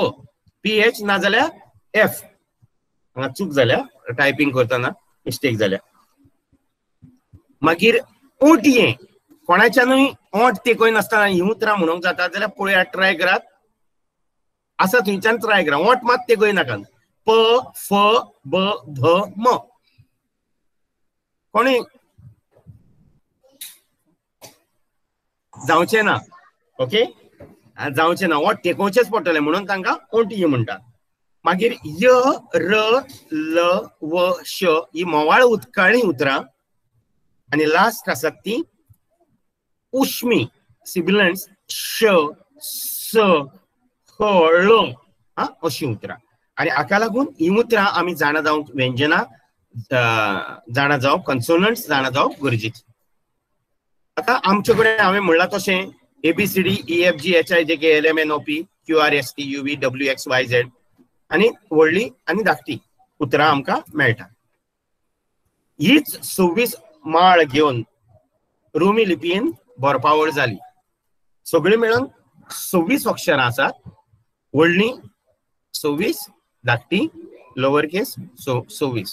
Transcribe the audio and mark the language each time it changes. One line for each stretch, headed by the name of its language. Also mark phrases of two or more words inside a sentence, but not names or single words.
Konkani: पी एच नाजाल्यार एफ. हांगा चूक जाल्या टायपिंग करतना मिस्टेक जाल्या. मागीर ओंटये कोणाच्यानूय ओंठ तेकोय नासतना ही उतरां म्हणूंक जाता जाल्यार पळयात ट्राय करात. आसा थंयच्यान ट्राय करा. ओंठ मात तेकोय नाकात. प फ ब भ म. कोणी जावचें ना. ओके जावचें ना. ओंठ तेकोवचेच पडटले म्हणून तांकां ओंटये म्हणटात. मागीर य र ल व श ही मोवाळ उतकाळी उतरां आणि लास्ट आसात ती उश्मी सिबिलंट्स श स ह ळ अशी उतरां. आणि हाका लागून ही उतरां आमी जाणा जावंक व्यंजनां जाणा जावप कन्सोनंट्स जाणा जावप गरजेचें. आता आमचे कडेन हांवें म्हणलां तशें
English: ABCD EFG HI JK LM NO P Q R S T U V W X Y Z
Konkani: आणि व्हडली आणि धाकटी उतरां आमकां मेळटा. हीच 26 माळ घेवन रोमी लिपयेन बरपावळ जाली. सगळी मेळून 26 अक्षरां आसात. व्हडली 26 धाकटी
English: lower case
Konkani: 26.